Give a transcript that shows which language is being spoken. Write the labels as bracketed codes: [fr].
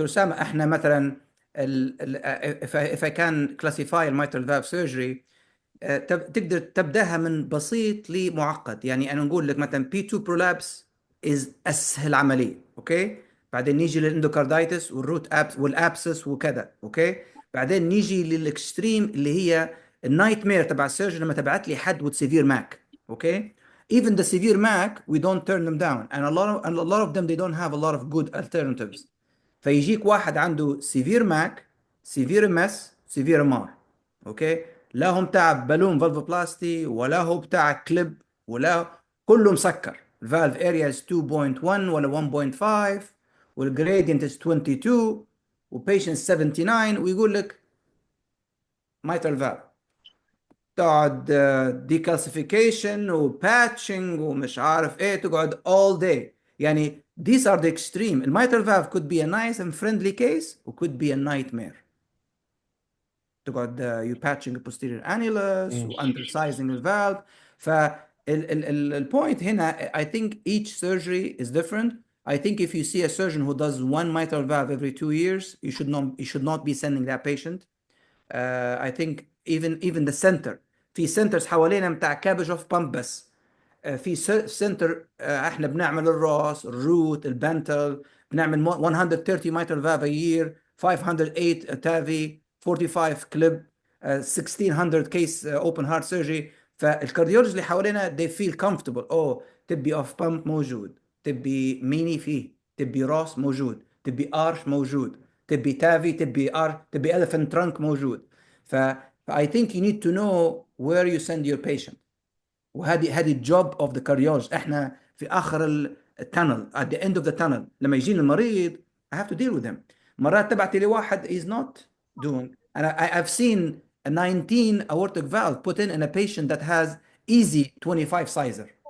[ar] اسامه، احنا مثلا [en] if I can classify [ar] الميترال فالف سيرجري، تقدر تبداها من بسيط لمعقد. يعني انا نقول لك مثلا بي 2 برولابس از اسهل عمليه، اوكي. بعدين نيجي للاندوكاردايتس والروت ابس والابسس وكذا، اوكي. بعدين نيجي للاكستريم اللي هي النايت مير تبع السيرجن لما تبعت لي حد [en] with severe MAC، [ar] اوكي. [en] Even the severe MAC we don't turn them down, and a lot of them they don't have a lot of good alternatives. [ar] فيجيك واحد عنده سيفير ماك، سيفير مس، سيفير مار، اوكي. لا هو بتاع بالون فالفوبلاستي ولا هو بتاع كليب، ولا كله مسكر. الفالف اريا 2.1 ولا 1.5، والجريدينت 22، وبيشنت 79، ويقول لك مايترال فالف. تقعد ديكالسيفيكيشن وباتشنج ومش عارف ايه، تقعد [en] all day. يعني these are the extreme. الميترال valve could be a nice and friendly case و could be a nightmare. تقعد you patching the posterior annulus و undersizing the valve. [ar] البوينت هنا [en] I think each surgery is different. I think if you see a surgeon who does one mitral valve every 2 years, you should not be sending that patient. I think even the center، [ar] في سنترز حوالينا بتاع كابج اوف بامب بس. في سنتر احنا بنعمل الراس، الروت، البنتل، بنعمل 130 [en] mitral valve a year، [ar] 508 تافي، 45 كليب، 1600 كيس [en] open heart surgery. فالكارديولوجي اللي حوالينا they feel comfortable. [ar] تبي اوف بامب موجود، تبي ميني فيه، تبي راس موجود، تبي ارش موجود، تبي تافي، تبي تبي elephant trunk موجود. [en] ف I think you need to know where you send your patient. [ar] وهذه الجوب اوف ذا كارديولوجيست. احنا في اخر التانل [en] at the end of the tunnel [ar] لما يجيني المريض [en] I have to deal with him. [ar] مرات تبعتي لواحد [en] is not doing. I've seen a 19 aortic valve put in a patient that has easy 25 sizer.